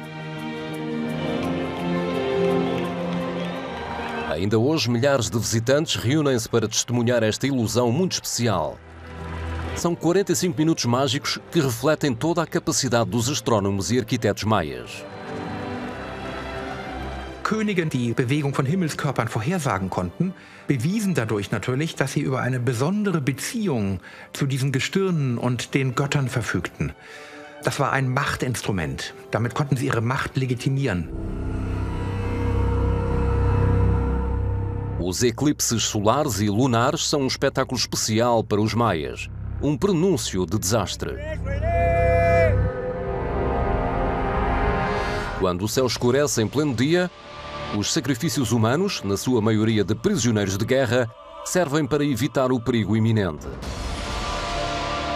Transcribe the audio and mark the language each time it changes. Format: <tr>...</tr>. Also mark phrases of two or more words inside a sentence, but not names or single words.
<pt>Ainda hoje, milhares de visitantes reúnem-se para testemunhar esta ilusão muito especial. São 45 minutos mágicos que refletem toda a capacidade dos astrónomos e arquitetos maias.</pt> <de>Könige, die Bewegung von Himmelskörpern vorhersagen konnten, bewiesen dadurch natürlich, dass sie über eine besondere Beziehung zu diesen Gestirnen und den Göttern verfügten. Das war ein Machtinstrument. Damit konnten sie ihre Macht legitimieren.</de> <pt>Os eclipses solares e lunares são um espetáculo especial para os maias, um prenúncio de desastre. Quando o céu escurece em pleno dia, os sacrifícios humanos, na sua maioria de prisioneiros de guerra, servem para evitar o perigo iminente.</pt>